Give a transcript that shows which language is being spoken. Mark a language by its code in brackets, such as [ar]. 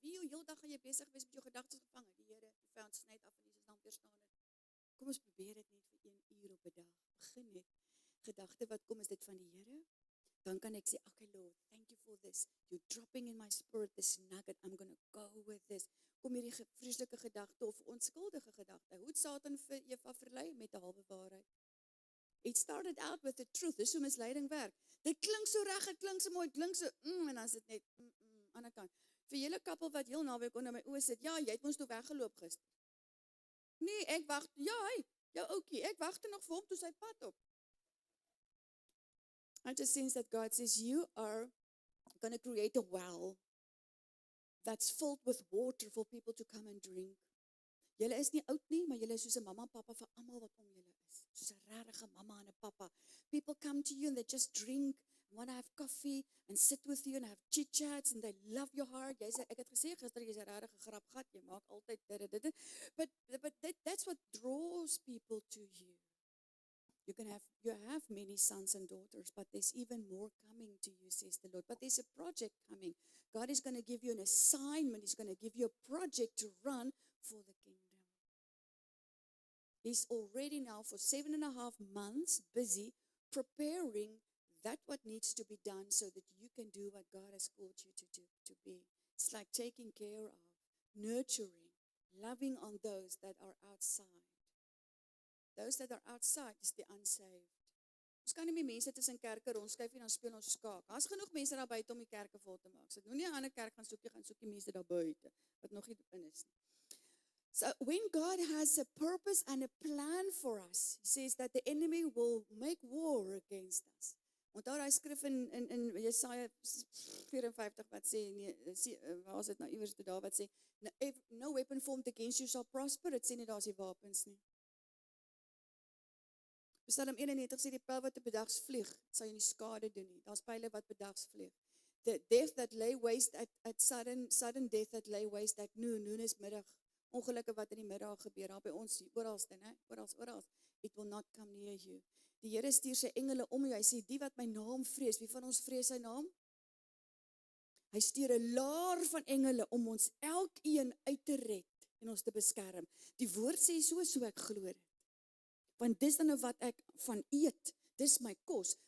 [af] Wie jou heel dag gaan jy besig wees met jou gedagtes gevange? Die Here, die vyand sny af in Jesus naam weerstaan dit. Kom ons probeer dit net vir 1 uur op 'n dag. Begin net. Gedagte wat kom, is dit van die Here? Dan kan ek sê, [en] okay Lord, thank you for this. You're dropping in my spirit this nugget. I'm going to go with this. [af] Kom hierdie vreeslike gedagte of onskuldige gedagte. Hoe het Satan vir Eva verlei met 'n halwe waarheid? [en] It started out with the truth. [af] Dis hoe misleiding werk. Dit klink so reg, dit klink so mooi, dit klink so en dan is dit net aan die kant. Vir julle kappel wat heel naweek onder my oë sit, ja, jy het ons toe weggeloop gister. Nee, ek wag, ja, hy, jou ouetjie, ek wagte nog vir hom toe sy pad op. [en] I just sense that God says, you are going to create a well that's filled with water for people to come and drink. [af] Julle is nie oud nie, maar julle is soos 'n mamma en pappa vir almal wat om julle is. Soos 'n regte mamma en 'n pappa. [en] People come to you and they just drink, want to have coffee and sit with you and have chit-chats and they love your heart. [af] Jy sê, ek het gesê gister, jy's 'n regte grapgat, jy maak altyd dit. [en] But that's what draws people to you. You have many sons and daughters, but there's even more coming to you, says the Lord. But there's a project coming. God is going to give you an assignment. He's going to give you a project to run for the kingdom. He's already now for 7.5 months busy preparing that what needs to be done so that you can do what God has called you to do, to be. It's like taking care of, nurturing, loving on those that are outside. Those that are outside is the unsaved. [af] Ons kan nie meer mense tussen kerke rondskuif en dan speel ons skaak. Daar's genoeg mense daar buite om die kerke vol te maak. So moenie 'n ander kerk gaan soek die mense daar buite wat nog nie in is nie. [en] So when God has a purpose and a plan for us, he says that the enemy will make war against us. [af] Onthou daai skrif in Jesaja 54 wat sê, waar is dit nou iewers toe daar wat sê, [en] no weapon formed against you shall prosper, [af] dit sê nie daar's die wapens nie. Psalm 91 sê die pyl wat bedags vlieg, sal jy nie skade doen nie. Daar's pyle wat bedags vlieg. [en] The death that lay waste at sudden death that lay waste at noon [af] is middag. Ongelukke wat in die middag gebeur, daar by ons, oralste, né? Oral. [en] It will not come near you. [af] Die Here stuur sy engele om jou. Hy sê, die wat my naam vrees, wie van ons vrees sy naam? Hy stuur 'n laar van engele om ons elkeen uit te red en ons te beskerm. Die woord sê so ek glo dit. Want dis dan nou wat ek van eet, dis my kos.